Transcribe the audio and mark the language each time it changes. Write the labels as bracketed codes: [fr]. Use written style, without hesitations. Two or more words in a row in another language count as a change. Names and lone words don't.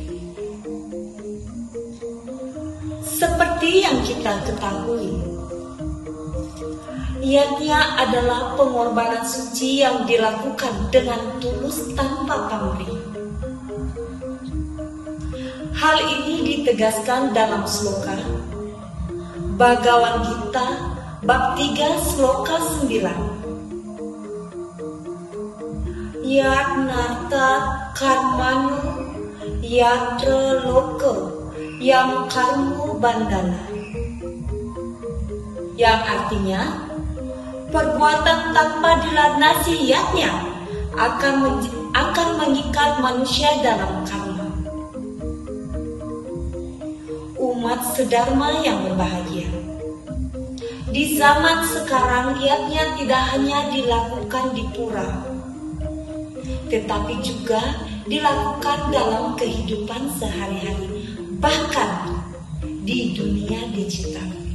[id] Seperti yang kita ketahui, yatnya adalah pengorbanan suci yang dilakukan dengan tulus tanpa pamrih. Hal ini ditegaskan dalam sloka Bhagavad Gita bab 3 sloka 9. [sa] Yatnata karmanu yatra loka yam karmu bandana. [id] Yang artinya, perbuatan tanpa dilandasi yatnya akan mengikat manusia dalam karma. Umat sedharma yang berbahagia, di zaman sekarang yatnya tidak hanya dilakukan di pura, tetapi juga dilakukan dalam kehidupan sehari-hari, bahkan di dunia digital.